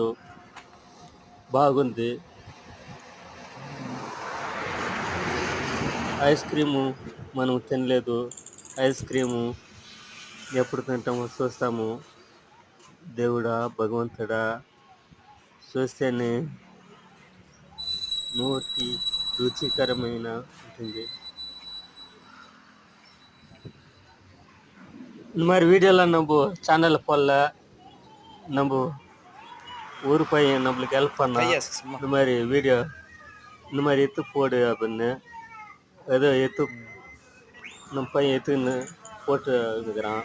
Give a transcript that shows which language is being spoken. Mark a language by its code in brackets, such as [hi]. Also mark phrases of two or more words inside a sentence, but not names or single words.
[te] బాగుంది. ఐస్ క్రీము మనం తినలేదు. ఐస్ క్రీము ఎప్పుడు తింటామో చూస్తాము. దేవుడా భగవంతుడా, చూస్తేనే నోటి రుచికరమైన ఉంటుంది. [ta] இந்த மாதிரி வீடியோலாம் நம்ம சேனலில் போடல. நம்ம ஊர் பையன் நம்மளுக்கு ஹெல்ப் பண்ணான். இந்த மாதிரி வீடியோ இந்த மாதிரி எடுத்து போடு அப்படின்னு ஏதோ எடுத்து நம்ம பையன் எடுத்துன்னு போட்டு இருக்கிறான்.